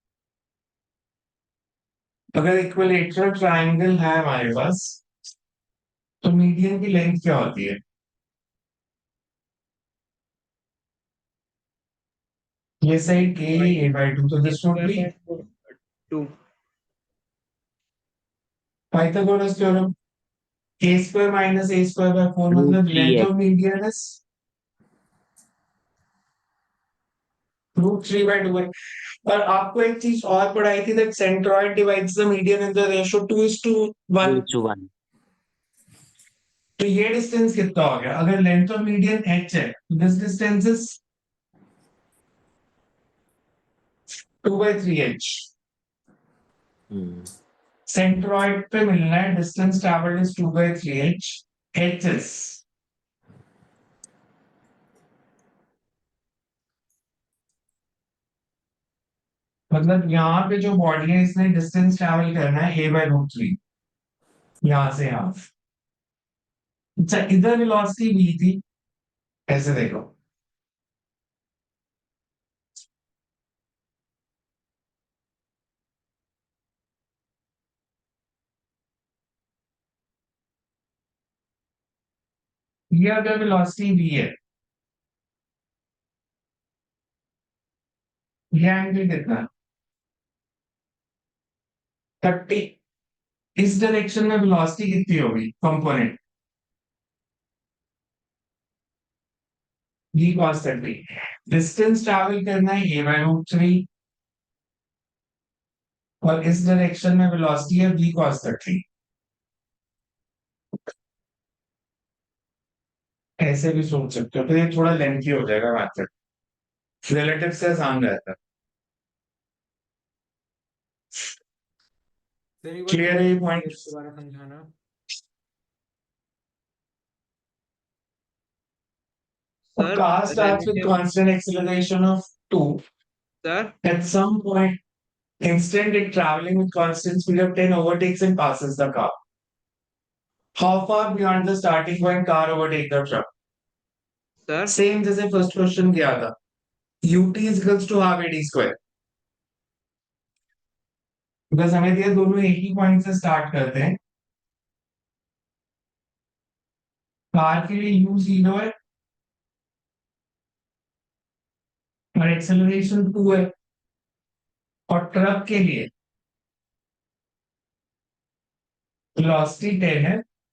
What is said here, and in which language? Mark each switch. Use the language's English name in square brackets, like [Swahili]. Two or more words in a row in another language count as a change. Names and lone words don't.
[Hindi] अगर [English] equilateral triangle [Hindi] है हमारे पास तो मीडियन की लेंथ क्या होती है? [English] ये side A by 2, तो this would be 2. Pythagoras theorem. a square minus a square by 4 मतलब length of median is √3 by 2 है. [Hindi] और आपको एक चीज और पढ़ाई थी, [English] that centroid divides the median in the ratio 2:1. 2:1. [Hindi] तो ये डिस्टेंस कितना हो गया? अगर [English] length of median h [Hindi] है, [English] this distance is 2/3h. [Hindi] सेंट्रॉइड पे मिलना है, [English] distance travelled is 2/3h. h is [Hindi] मतलब यहाँ पे जो बॉडी है इसने [English] distance travel [Hindi] करना है [English] a by √3. [Hindi] यहां से यहां. अच्छा, इधर वेलोसिटी v थी, ऐसे देखो. ये अगर वेलोसिटी v है, ये एंगल कितना है? 30. इस डायरेक्शन में वेलोसिटी कितनी होगी कंपोनेंट? [English] v cos 30. distance travel [Hindi] करना है [English] a by √3 [Hindi] और इस डायरेक्शन में वेलोसिटी है [English] v cos 30. [Hindi] ऐसे भी सोच सकते हो, तो ये थोड़ा लेंथी हो जाएगा मैथड. रिलेटिव से आसान रहता है. क्लियर है ये पॉइंट? दोबारा समझाना. [English] A car starts with constant acceleration of 2. Sir, At some point, instant it traveling with constant speed of 10 overtakes and passes the car. How far beyond the starting point car overtake the truck? sir, [Hindi] Same जैसे [English] first question [Hindi] किया था. [English] ut is equals to half ad square. [Hindi] बिकॉज हमें दिया दोनों एक ही पॉइंट से स्टार्ट करते हैं। कार के लिए यू 0 है और एक्सेलरेशन 2 है, और ट्रक के लिए वेलोसिटी 10 है।